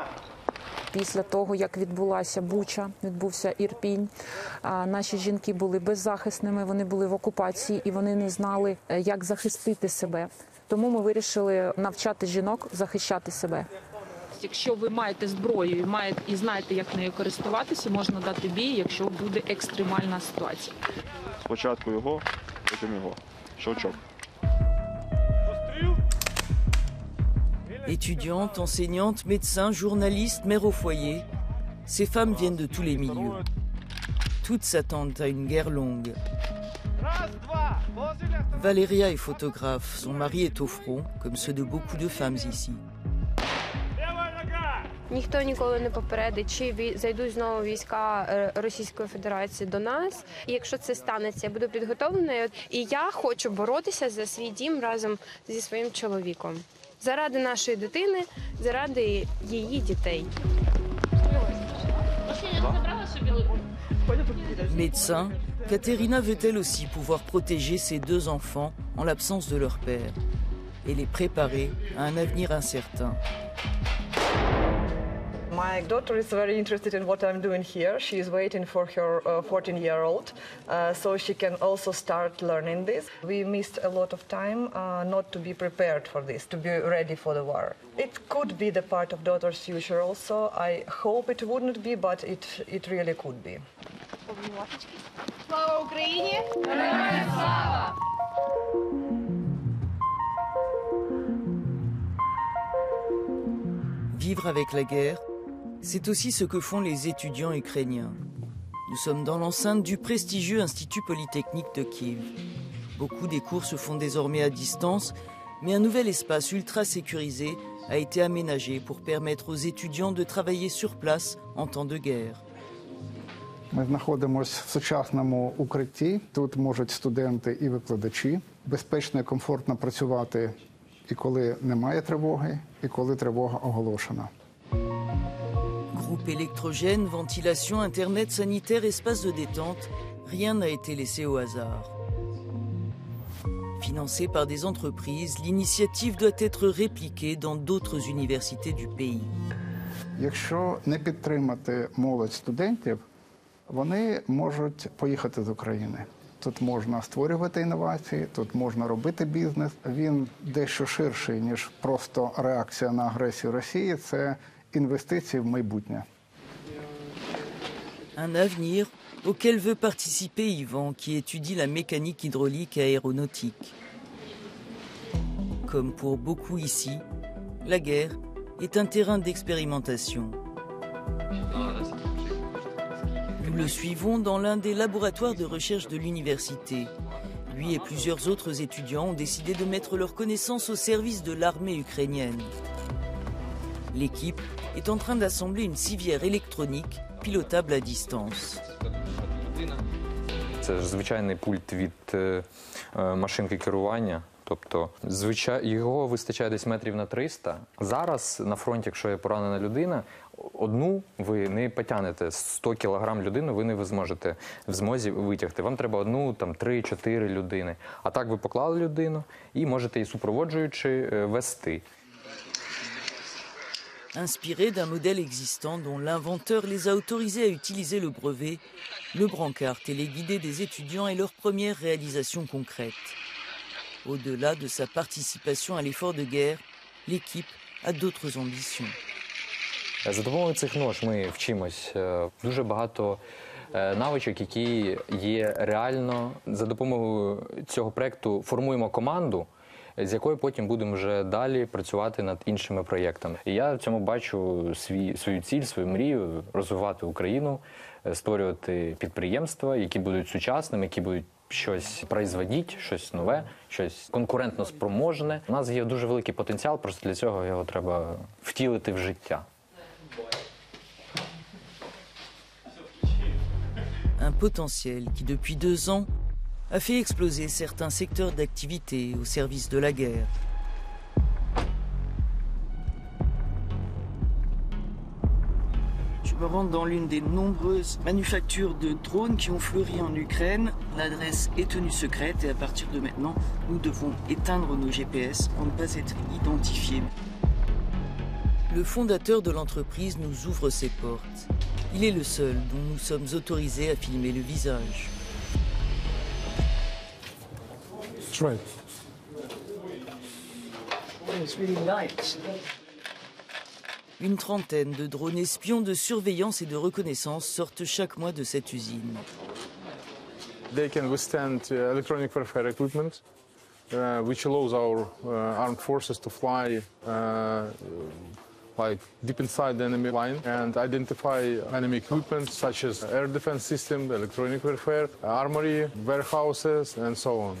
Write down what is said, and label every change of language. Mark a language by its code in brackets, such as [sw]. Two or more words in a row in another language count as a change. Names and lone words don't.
[uk] Після того, як відбулася Буча, відбувся Ірпінь, наші жінки були беззахисними, вони були в окупації і вони не знали, як захистити себе. Тому ми вирішили навчати жінок захищати себе. Якщо ви маєте зброю і знаєте, як нею користуватися, можна дати бій, якщо буде екстремальна ситуація. Спочатку його, потім його. Щелчок. [fr] Étudiantes, enseignantes, médecins, journalistes, mères au foyer, ces femmes viennent de tous les milieux. Toutes s'attendent à une guerre longue. Valéria est photographe, son mari est au front, comme ceux de beaucoup de femmes ici. [uk] Ніхто ніколи не попередить, чи зайдуть знову війська Російської Федерації до нас. І якщо це станеться, я буду підготовленою. І я хочу боротися за свій дім разом зі своїм чоловіком. Заради нашої дитини, заради її дітей. [fr] Médecin, Katerina veut elle aussi pouvoir protéger ses 2 enfants en l'absence de leur père et les préparer à un avenir incertain. [en] My daughter is very interested in what I'm doing here. She is waiting for her 14-year-old, so she can also start learning this. We missed a lot of time not to be prepared for this, to be ready for the war. It could be the part of daughter's future also. I hope it wouldn't be, but it really could be. [uk] Слава Україні! Слава! [fr] Vivre avec la guerre, c'est aussi ce que font les étudiants ukrainiens. Nous sommes dans l'enceinte du prestigieux Institut Polytechnique de Kiev. Beaucoup des cours se font désormais à distance, mais un nouvel espace ultra sécurisé a été aménagé pour permettre aux étudiants de travailler sur place en temps de guerre. [uk] Ми знаходимося в сучасному укритті. Тут можуть студенти і викладачі безпечно і комфортно працювати і коли немає тривоги, і коли тривога оголошена. [fr] Groupe électrogène, ventilation, internet sanitaire, espace de détente, rien n'a été laissé au hasard. Financée par des entreprises, l'initiative doit être répliquée dans d'autres universités du pays. [uk] Якщо не підтримати молодь студентів, вони можуть поїхати з України. Тут можна створювати інновації, тут можна робити бізнес. Він дещо ширший, ніж просто реакція на агресію Росії. Це інвестиції в майбутнє. [fr] Un avenir auquel veut participer Yvan, qui étudie la mécanique hydraulique et aéronautique. Comme pour beaucoup ici, la guerre est un terrain d'expérimentation. Nous le suivons dans l'un des laboratoires de recherche de l'université. Lui et plusieurs autres étudiants ont décidé de mettre leurs connaissances au service de l'armée ukrainienne. L'équipe est en train d'assembler une civière électronique pilotable à distance. [uk] Це ж звичайний пульт від машинки керування. Тобто, його вистачає десь метрів на 300. Зараз на фронті, якщо є поранена людина, одну ви не потягнете. 100 кілограм людину ви не зможете в змозі витягти. Вам треба одну, 3-4 людини. А так ви поклали людину і можете її супроводжуючи вести. [fr] Inspiré d'un modèle existant dont l'inventeur les a autorisés à utiliser le brevet, le brancard téléguidé des étudiants est leur première réalisation concrète. Au-delà de sa participation à l'effort de guerre, l'équipe a d'autres ambitions. [uk] За допомогою цих нож ми вчимось дуже багато навичок, які є реально. За допомогою цього проєкту формуємо команду, з якою потім будемо вже далі працювати над іншими проєктами. І я в цьому бачу свою ціль, свою мрію розвивати Україну, створювати підприємства, які будуть сучасними, які будуть щось производити, щось нове, щось конкурентно спроможне. У нас є дуже великий потенціал, просто для цього його треба втілити в життя. [fr] Un potentiel qui, depuis 2 ans, a fait exploser certains secteurs d'activité au service de la guerre. Je me rends dans l'une des nombreuses manufactures de drones qui ont fleuri en Ukraine. L'adresse est tenue secrète et à partir de maintenant, nous devons éteindre nos GPS pour ne pas être identifiés. Le fondateur de l'entreprise nous ouvre ses portes. Il est le seul dont nous sommes autorisés à filmer le visage. [en] That's right. It's really light. [fr] Une trentaine de drones espions de surveillance et de reconnaissance sortent chaque mois de cette usine. [en] They can withstand electronic warfare equipment, which allows our armed forces to fly like deep inside the enemy line and identify enemy equipment such as air defense system, electronic warfare, armory, warehouses, and so on.